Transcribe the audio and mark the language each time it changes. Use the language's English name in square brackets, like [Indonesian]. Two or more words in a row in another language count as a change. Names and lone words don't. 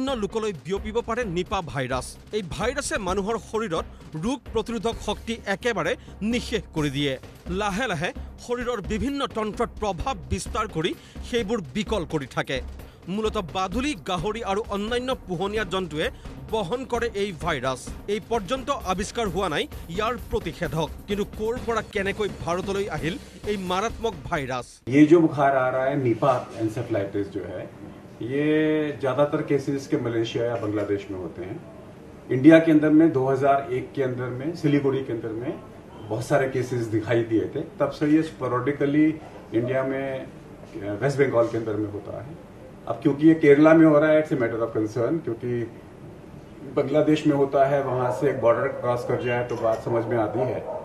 [Assamese] লোকলৈ বিয়পিব পাৰে নিপা ভাইৰাছ এই ভাইৰাছে মানুহৰ শৰীৰত ৰোগ প্ৰতিৰোধক শক্তি একেবাৰে নিঃশেষ কৰি দিয়ে লাহে লাহে শৰীৰৰ বিভিন্ন তন্ত্ৰত প্ৰভাৱ বিস্তাৰ কৰি সেইবোৰ বিকল কৰি থাকে মূলতঃ বাদুলি গাহৰি আৰু অন্যান্য পোহনীয়া জন্তুৱে বহন কৰে এই ভাইৰাছ এই পৰ্যন্ত আৱিষ্কাৰ হোৱা নাই ইয়াৰ প্ৰতিষেধক কিন্তু কোৰ পৰা কেনেকৈ ভাৰতলৈ আহিল এই মাৰাত্মক ভাইৰাছ [Hindi] ये जो बुखार आ रहा है निपा एन्सेफेलाइटिस जो है ये ज़्यादातर केसेस के मलेशिया या बांग्लादेश में होते हैं इंडिया के अंदर में 2001 के अंदर में सिलीगुड़ी के अंदर में बहुत सारे केसेस दिखाई दिए थे तब से ये स्पोरेडिकली इंडिया में वेस्ट बंगाल के अंदर में होता है अब क्योंकि ये केरला में हो रहा है [English] it's a matter of concern [Hindi] क्योंकि बांग्लादेश में होता है वहाँ से एक बॉर्डर क्रॉस कर जाए तो बात समझ में आती है